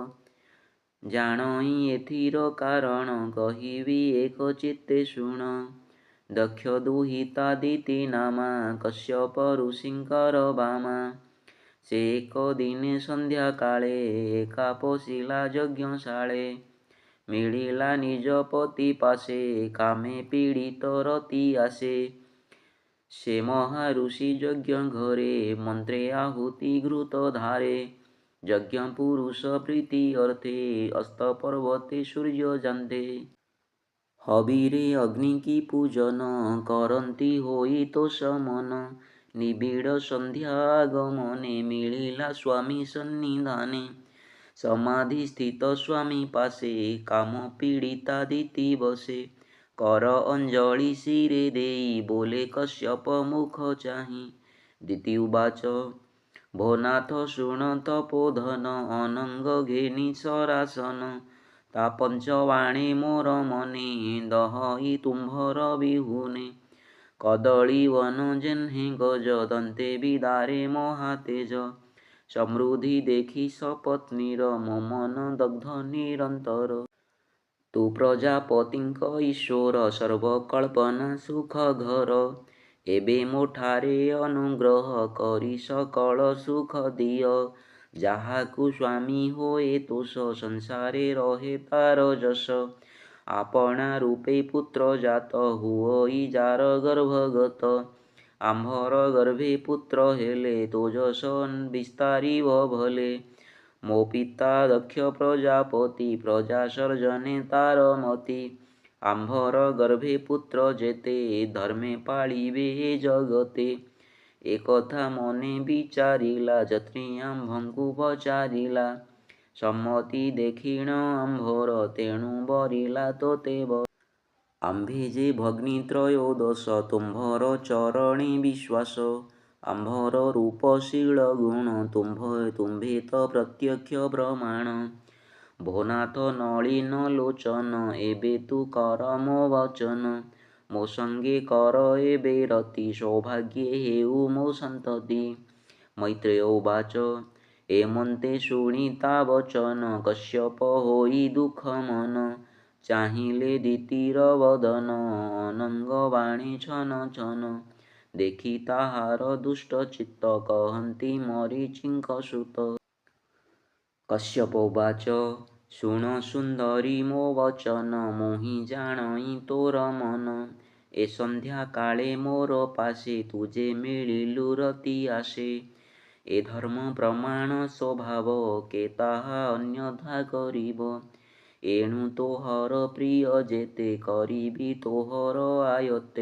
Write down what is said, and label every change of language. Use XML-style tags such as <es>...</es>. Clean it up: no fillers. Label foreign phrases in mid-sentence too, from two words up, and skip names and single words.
<or>ଜାଣଇ ଏଥିର କାରଣ କହିବି ଏକ ଚିତ୍ତେ ଶୁଣ ଦକ୍ଷ ଦୁହିତାଦିତି ନାମା କଶ୍ୟପ ଋଷିଙ୍କର ବାମା ସେ ଏକ ଦିନେ ସନ୍ଧ୍ୟା କାଳେ ଏକା ପଶିଲା ଯଜ୍ଞଶାଳେ ମିଳିଲା ନିଜ ପତି ପାଶେ କାମେ ପୀଡ଼ିତ ରତି ଆଶେ ସେ ମହାଋଷି ଯଜ୍ଞ ଘରେ ମନ୍ତ୍ରେ ଆହୁତି ଘୃତ ଧାରେ ଯଜ୍ଞ ପୁରୁଷ ପ୍ରୀତି ଅର୍ଥେ ଅସ୍ତ ପର୍ବତେ ସୂର୍ଯ୍ୟ ଜାଣନ୍ତେ ହବିରେ ଅଗ୍ନି କି ପୂଜନ କରତି ହୋଇ ତୋ ସମନ ନିବିଡ଼ ସନ୍ଧ୍ୟା ଆଗମନେ ମିଳିଲା ସ୍ୱାମୀ ସନ୍ନିଧାନେ ସମାଧି ସ୍ଥିତ ସ୍ୱାମୀ ପାଶେ କାମ ପୀଡ଼ିତା ଦିତି ବସେ କର ଅଞ୍ଜଳି ଶିରେ ଦେଇ ବୋଲେ କଶ୍ୟପ ମୁଖ ଚାହିଁ ଦିତି ଉବାଚ। ଭୋ ନାଥ ଶୁଣ ତପୋଧନ ଅନଙ୍ଗ ଘେନି ଶରାସନ ତା ପଞ୍ଚବାଣୀ ମୋର ମନେ ଦହଇ ତୁମ୍ଭର ବିହୁନେ କଦଳୀ ବନ ଯେହ୍ନେ ଗଜ ଦନ୍ତେ ବିଦାରେ ମହାତେଜ ସମୃଦ୍ଧି ଦେଖି ସପତ୍ନୀର ମୋ ମନ ଦଗ୍ଧ ନିରନ୍ତର ତୁ ପ୍ରଜାପତିଙ୍କ ଈଶ୍ୱର ସର୍ବକଳ୍ପନା ସୁଖ ଘର ଏବେ ମୋଠାରେ ଅନୁଗ୍ରହ କରି ସକଳ ସୁଖ ଦିଅ ଯାହାକୁ ସ୍ୱାମୀ ହୋଏ ତୋଷ ସଂସାରେ ରହେ ତାର ଯଶ ଆପଣା ରୂପେ ପୁତ୍ର ଜାତ ହୁଅଇ ଯାର ଗର୍ଭଗତ ଆମ୍ଭର ଗର୍ଭେ ପୁତ୍ର ହେଲେ ତୋ ଯଶ ବିସ୍ତାରିବ ଭଲେ ମୋ ପିତା ଦକ୍ଷ ପ୍ରଜାପତି ପ୍ରଜା ସର୍ଜନେ ତାର ମତି ଆମ୍ଭର ଗର୍ଭେ ପୁତ୍ର ଯେତେ ଧର୍ମେ ପାଳିବେ ଜଗତେ ଏକଥା ମନେ ବିଚାରିଲା ଯେତ୍ରି ଆମ୍ଭଙ୍କୁ ପଚାରିଲା ସମ୍ମତି ଦେଖିଣ ଆମ୍ଭର ତେଣୁ ବରିଲା ତୋତେ ଆମ୍ଭେ ଯେ ଭଗ୍ନି ତ୍ରୟୋଦଶ ତୁମ୍ଭର ଚରଣେ ବିଶ୍ୱାସ ଆମ୍ଭର ରୂପଶୀଳ ଗୁଣ ତୁମ୍ଭେ ତ ପ୍ରତ୍ୟକ୍ଷ ପ୍ରମାଣ ଭୋନାଥ ନଳିନ ଲୋଚନ ଏବେ ତୁ କର ମୋ ବଚନ ମୋ ସଙ୍ଗେ କର ଏବେ ରତି ସୌଭାଗ୍ୟେ ହେଉ ମୋ ସନ୍ତତି। ମୈତ୍ରେୟ ଉବାଚ। ଏମନ୍ତେ ଶୁଣି ତା ବଚନ କଶ୍ୟପ ହୋଇ ଦୁଃଖ ମନ ଚାହିଁଲେ ଦିତିର ବଦନ ଅନଙ୍ଗ ବାଣୀ ଛନ ଛନ ଦେଖି ତାହାର ଦୁଷ୍ଟ ଚିତ୍ତ କହନ୍ତି ମରୀଚିଙ୍କ ସୁତ କଶ୍ୟପ ଉବାଚ। ଶୁଣ ସୁନ୍ଦରୀ ମୋ ବଚନ ମୁହିଁ ଜାଣଇ ତୋର ମନ ଏ ସନ୍ଧ୍ୟା କାଳେ ମୋର ପାଶେ ତୁହି ମିଳିଲୁ ରତି ଆଶେ ଏ ଧର୍ମ ପ୍ରମାଣ ସ୍ୱଭାବ କେ ତାହା ଅନ୍ୟଥା କରିବ ଏଣୁ ତୋହର ପ୍ରିୟ ଯେତେ କରିବି ତୋହର</or>